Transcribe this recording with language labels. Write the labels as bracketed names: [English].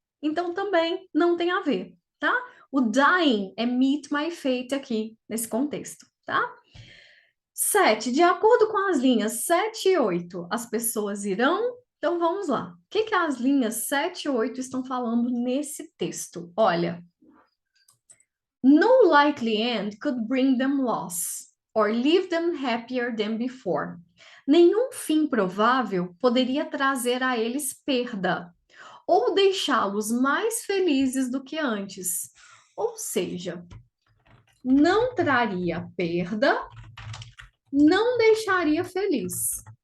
[Portuguese] Então também não tem a ver, tá? O dying é [English] meet my fate [Portuguese] aqui, nesse contexto, tá? 7. De acordo com as linhas 7 e 8, as pessoas irão. Então vamos lá. O que as linhas 7 e 8 estão falando nesse texto? Olha. [English] No likely end could bring them loss, or leave them happier than before. [Portuguese] Nenhum fim provável poderia trazer a eles perda, ou deixá-los mais felizes do que antes. Ou seja, não traria perda, não deixaria feliz.